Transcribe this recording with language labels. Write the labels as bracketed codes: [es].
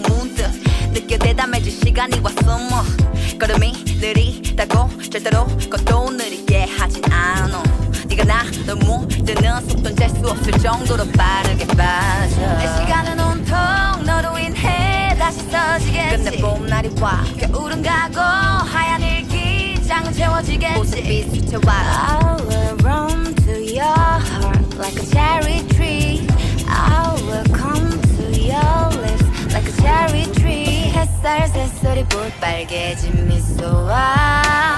[ko] 문득 느껴 대담해질 시간이 왔어. 뭐 걸음이 느리다고 절대로 걷도 느리게 하진 않아. 네가 나를 물드는 속도는 잴 수 없을 정도로 빠르게 빠져. 내 시간은 온통 너로 인해 다시 써지겠지. 끝내 봄날이 와 겨울은 가고 하얀 일기장은 채워지겠지. 모습이 스쳐와. [en] I will run to your heart like a cherry tree. I will come to your lips like a cherry tree. [ko] 햇살 새소리 볼빨개진 미소와.